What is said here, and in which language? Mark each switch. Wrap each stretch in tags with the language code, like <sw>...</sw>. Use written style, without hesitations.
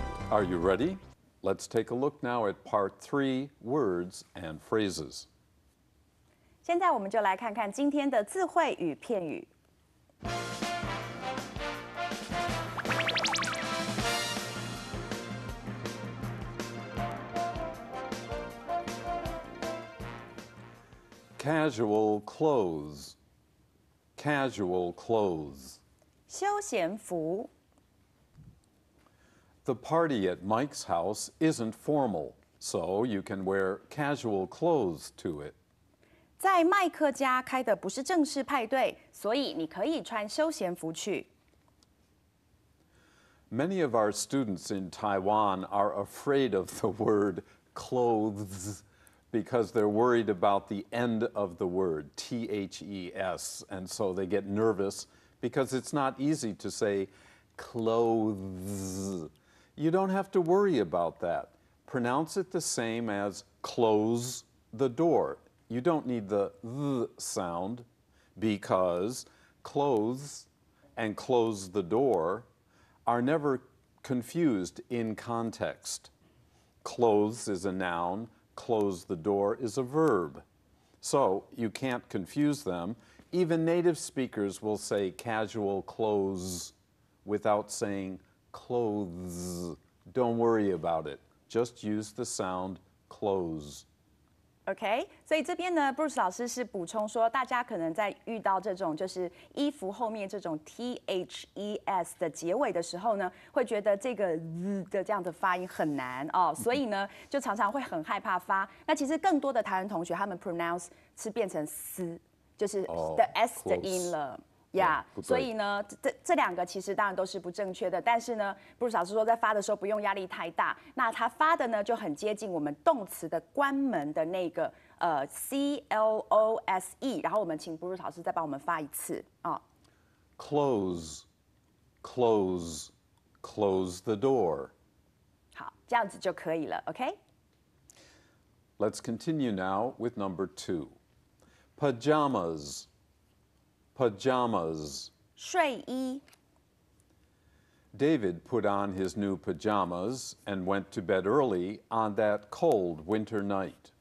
<en>Are you ready? Let's take a look now at part 3, words and phrases.</en> <zh>现在我们就来看看今天的字汇与片语。</zh> <en>Casual clothes. Casual clothes.</en> <zh>休闲服。</zh> <en>The party at Mike's house isn't formal, so you can wear casual clothes to it.</en> <zh>在麦克家开的不是正式派对，所以你可以穿休闲服去。</zh> <en>Many of our students in Taiwan are afraid of the word clothes because they're worried about the end of the word, T-H-E-S, and so they get nervous because it's not easy to say clothes. You don't have to worry about that. Pronounce it the same as close the door. You don't need the th sound because clothes and close the door are never confused in context. Clothes is a noun, close the door is a verb. So you can't confuse them. Even native speakers will say casual clothes without saying clothes. Don't worry about it. Just use the sound close.</en> <zh>OK， 所以这边呢 ，Bruce 老师是补充说，大家可能在遇到这种就是衣服后面这种 THES 的结尾的时候呢，会觉得这个 z 的这样的发音很难哦，所以呢，就常常会很害怕发。那其实更多的台湾同学，他们 pronounce 是变成 s， 就是的 s 的音了。呀、所以呢，这两个其实当然都是不正确的，但是呢，布鲁斯老师说在发的时候不用压力太大。那他发的呢就很接近我们动词的关门的那个CLOSE， 然后我们请布鲁斯老师再帮我们发一次啊。</zh> <en>Close, close, close the door.</en> <zh>好，这样子就可以了 ，OK？</zh> <en>Let's continue now with number 2. Pajamas. Pajamas.</en> <zh>睡衣。</zh> <en>David put on his new pajamas and went to bed early on that cold winter night.</en>